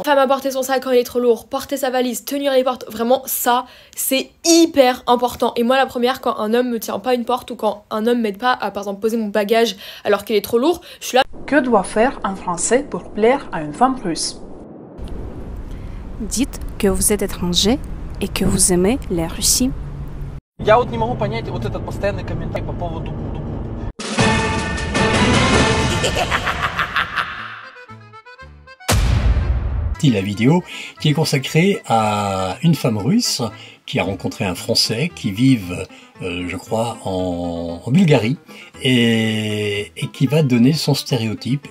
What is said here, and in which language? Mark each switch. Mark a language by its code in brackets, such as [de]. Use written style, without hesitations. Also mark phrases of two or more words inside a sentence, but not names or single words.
[fr] Femme à porter son sac quand il est trop lourd, porter sa valise, tenir les portes, vraiment ça c'est hyper important. Et moi la première, quand un homme me tient pas une porte ou quand un homme m'aide pas à par exemple poser mon bagage alors qu'il est trop lourd, je suis là. Que doit faire un Français pour plaire à une femme russe? Dites que vous êtes étranger et que vous aimez la Russie. [ru] Я вот не могу понять вот этот постоянный комментарий по поводу... [fr] La vidéo qui est consacrée à une femme russe qui a rencontré un Français qui vivent, je crois, en Bulgarie et qui va donner son stéréotype.